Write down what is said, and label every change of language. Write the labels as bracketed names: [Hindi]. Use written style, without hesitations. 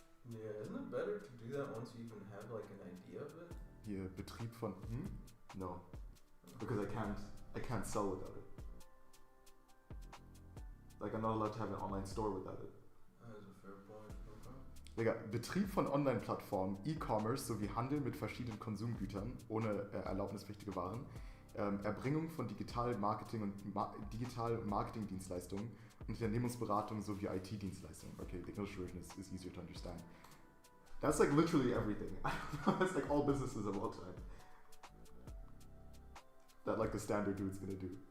[English] Yeah, isn't it better to do that once you even have like an idea of it? [German] Hier, Betrieb von... [English] No. Because I can't sell without it. Like, I'm not allowed to have an online store without it. That is a fair point. Okay. [German] Digga, Betrieb von Online-Plattformen, E-Commerce sowie Handel mit verschiedenen Konsumgütern ohne erlaubnispflichtige Waren, Erbringung von Digital-Marketing- und Marketing-Dienstleistungen und Unternehmensberatung sowie IT-Dienstleistungen. [English] Okay, the English version is easier to understand. That's like literally everything. That's like all businesses of all time. That like the standard dude's gonna do.